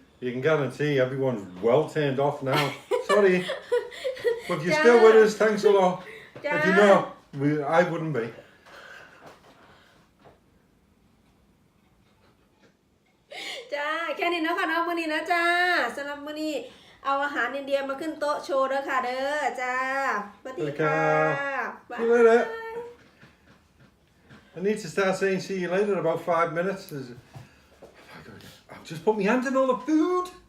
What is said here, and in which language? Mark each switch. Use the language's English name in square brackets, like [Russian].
[English] You can guarantee everyone's well turned off now. Sorry, but you're still with us. Thanks a lot. If you're not, I wouldn't be. [Northeastern Thai] จ้าแค่นี้เนาะค่ะเนาะมื้อนี้นะจ้าสำหรับมื้อนี้เอาอาหารอินเดียมาขึ้นโต๊ะโชว์เด้อค่ะเด้อจ้าสวัสดีค่ะ [English] See you later. I need to start saying see you later in about 5 minutes. I've just put my hands in all the food.